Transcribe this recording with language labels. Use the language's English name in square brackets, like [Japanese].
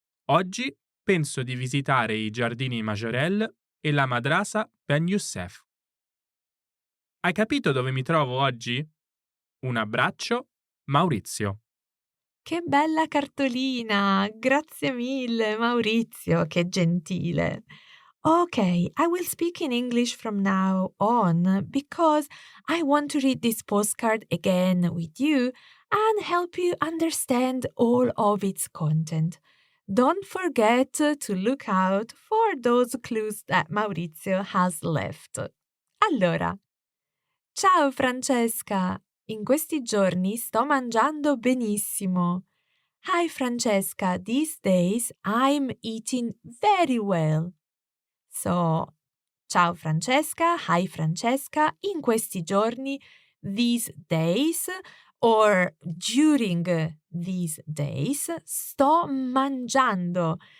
[Italian] Oggi penso di visitare i giardini Majorelle e la madrasa Ben Youssef. Hai capito dove mi trovo oggi? Un abbraccio, Maurizio. Che bella cartolina! Grazie mille, Maurizio, che gentile. [English] Okay, I will speak in English from now on because I want to read this postcard again with you and help you understand all of its content. Don't forget to look out for those clues that Maurizio has left. [Italian] Allora, ciao Francesca! In questi giorni sto mangiando benissimo. [English] Hi Francesca, these days I'm eating very well. So, ciao Francesca, hi Francesca, [Italian] in questi giorni, [English] these days, or during these days, [Italian] sto mangiando.